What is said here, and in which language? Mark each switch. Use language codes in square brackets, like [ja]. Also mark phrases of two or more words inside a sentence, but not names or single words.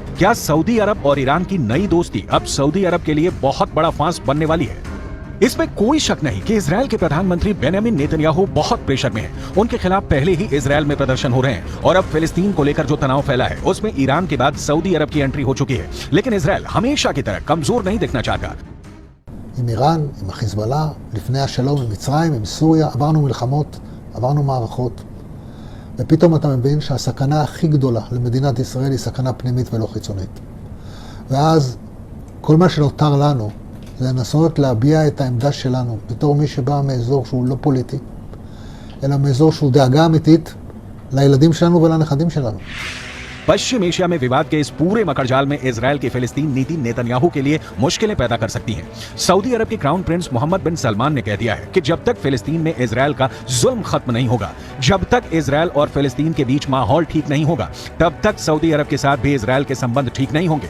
[hi] क्या सऊदी अरब और ईरान की नई दोस्ती अब सऊदी अरब के लिए बहुत बड़ा फांस बनने वाली है? इसमें कोई शक नहीं कि इजरायल के प्रधानमंत्री बेंयामिन नेतन्याहू बहुत प्रेशर में हैं। उनके खिलाफ पहले ही इजरायल में प्रदर्शन हो रहे हैं और अब फिलिस्तीन को लेकर जो तनाव फैला है उसमें ईरान के बाद सऊदी अरब की एंट्री हो चुकी है। लेकिन इजरायल हमेशा की तरह कमजोर नहीं दिखना चाहता। [he] עם איראן, עם החיזבאללה, לפני השלום עם מצרים, עם סוריה, עברנו מלחמות, עברנו מערכות, ופתאום אתה מבין שהסכנה הכי גדולה למדינת ישראל היא סכנה פנימית ולא חיצונית. ואז כל מה שנותר לנו זה לנסות להביע את העמדה שלנו בתור מי שבא מאזור שהוא לא פוליטי, אלא מאזור שהוא דאגה אמיתית לילדים שלנו ולנכדים שלנו. [hi] पश्चिम एशिया में विवाद के इस पूरे मकड़जाल में इजरायल की फिलिस्तीन नीति नेतन्याहू के लिए मुश्किलें पैदा कर सकती है। सऊदी अरब के [en] crown prince [hi] मोहम्मद बिन सलमान ने कह दिया है कि जब तक फिलिस्तीन में इजरायल का जुल्म खत्म नहीं होगा, जब तक इजरायल और फिलिस्तीन के बीच माहौल ठीक नहीं होगा, तब तक सऊदी अरब के साथ भी इजरायल के संबंध ठीक नहीं होंगे।